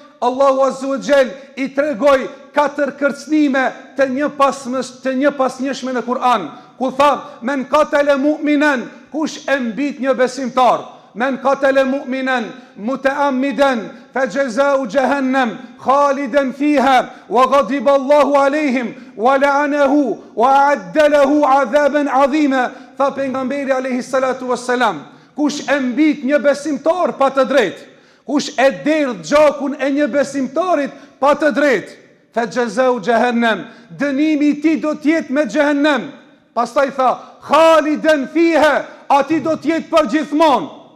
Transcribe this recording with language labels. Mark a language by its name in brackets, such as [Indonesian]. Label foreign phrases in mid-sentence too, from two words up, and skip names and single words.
[Arabic] الله عز وجل [Albanian] i tregoi 4 kërcënime të një pasnjëshme në Kur'an, ku tha: [Arabic] "من قتل مؤمنا", [Albanian] kush e mbit një besimtar, [Arabic] "من قتل مؤمنا متعمدا فجزاؤه جهنم خالدا فيها وغضب الله عليهم ولعنه وأعد له عذابا عظيما." [Albanian] Tha pejgamberi [Arabic] عليه الصلاة والسلام, [Albanian] kush e mbit një besimtar pa të drejtë, kush e derdh gjakun e një besimtarit pa të drejtë, [Arabic] فجزاؤه جهنم, [Albanian] dënimi i tij do të jetë me xhehenem. Pastaj tha: [Arabic] "خالدا فيها", [Albanian] ati do të jetë për gjithmonë.